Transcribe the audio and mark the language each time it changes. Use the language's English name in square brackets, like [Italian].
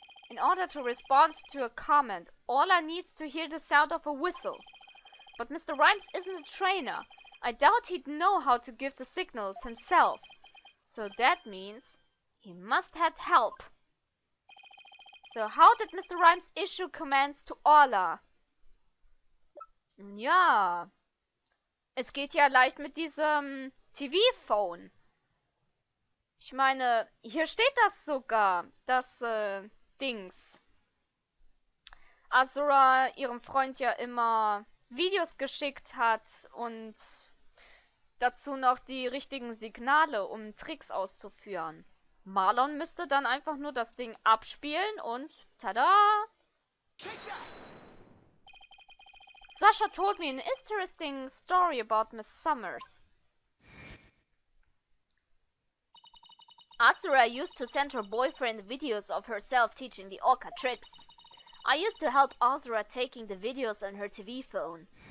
[English] In order to respond to a comment, Ola needs to hear the sound of a whistle. But Mr. Rhymes isn't a trainer. I doubt he'd know how to give the signals himself. So that means he must have help. So how did Mr. Rhymes issue commands to Ola? [German] Ja, es geht ja leicht mit diesem TV-Phone. Ich meine, hier steht das sogar, das Dings. Azura ihrem Freund ja immer Videos geschickt hat und dazu noch die richtigen Signale, um Tricks auszuführen. Marlon müsste dann einfach nur das Ding abspielen und tada! [English] Sasha told me an interesting story about Miss Summers. Asura used to send her boyfriend videos of herself teaching the orca tricks. I used to help Asura taking the videos on her TV phone.